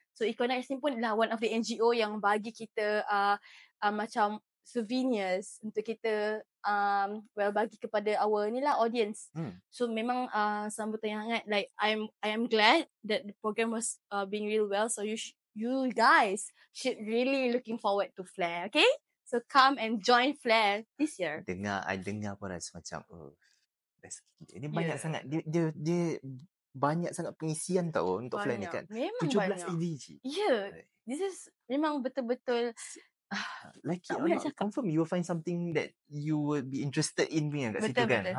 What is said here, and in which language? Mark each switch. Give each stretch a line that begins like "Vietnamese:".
Malay: So Eco Nights ni pun adalah
English: one of the NGO
Malay: yang bagi kita macam souvenirs untuk kita bagi kepada our ni lah audience. So memang sambutan yang hangat.
English: Like I am glad that the program was being real well. So you guys should really looking forward to Flare, okay? So come and join Flare this year.
Malay: I dengar pun rasa macam ini banyak sangat dia banyak sangat pengisian tau untuk Flare ni kan. Memang 17 banyak. ADG.
English: Yeah. This is
Malay: memang betul-betul
English: like it or not, confirm you will find something that you would be interested in
Malay: punya kat situ kan.